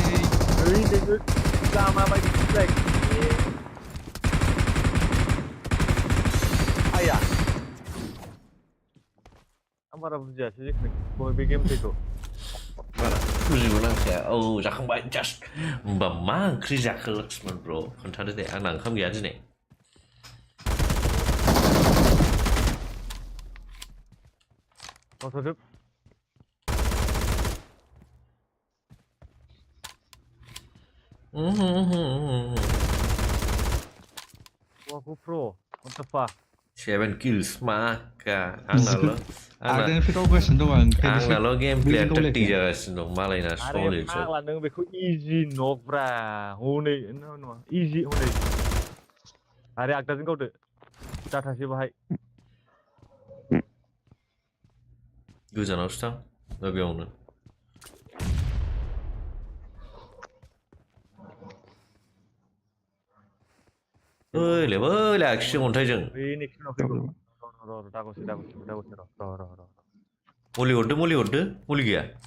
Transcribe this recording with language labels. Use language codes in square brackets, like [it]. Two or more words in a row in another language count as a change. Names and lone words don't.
[brx] ओइ नोङो लामा बायदि आया आं बारा बुजियासै जिखुनु बे गेम प्लेखौ बुजिगौ नांखाया औ जाखांबाय जास्ट होमबा मा ओंख्रि जाखो लक्ष्मण ब्र खोन्थादो दे आंना ओंखाम गैया दिनै गावथारजोब Waku Pro, [en] what the fuck? [brx] 7 kills maka आगदानिफ्राय गावगासिनो दं आं ओंखायनोसो आंनाल' गेम प्लेया बैजों 30 गावलायखाया जागासिनो दं मालायना आरे सलिड फाग्ला नों बेखौ इजि नकब्रा हनै नङा इजि हनै आरे आगदाजों गावदो जाथासै बाहाय गोजानावसो थां दा बेयावनो ओइलै आखिसो अन्थाइजों मुलि हरदो मुलि गैया